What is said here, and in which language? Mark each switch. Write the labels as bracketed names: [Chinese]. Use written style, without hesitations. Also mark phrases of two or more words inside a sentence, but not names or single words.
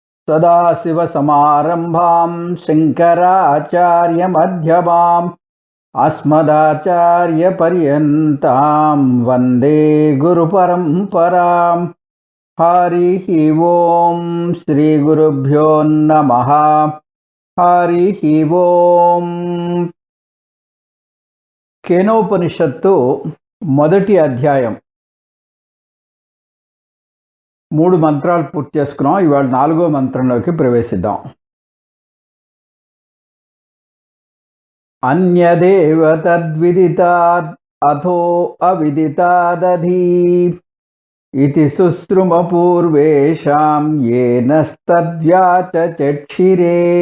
[Sanskrit] सदाशिवसमारम्भां शङ्कराचार्यमध्यमाम् अस्मदाचार्यपर्यन्तां वन्दे गुरुपरम्पराम्। हरिः ओं श्रीगुरुभ्यो नमः। हरिः ओं। [Telugu] కేనోపనిషత్తు మొదటి అధ్యాయం 3 మంత్రాలు పూర్తి చేసుకున్నాం. ఇవాళ 4వ మంత్రంలోకి ప్రవేశిద్దాం. [Sanskrit] అన్యదేవ తద్విదితాద్ అథో అవిదితాదధి ఇతి సుశ్రుమ పూర్వేషాం యేనస్తద్వ్యాచచక్షిరే.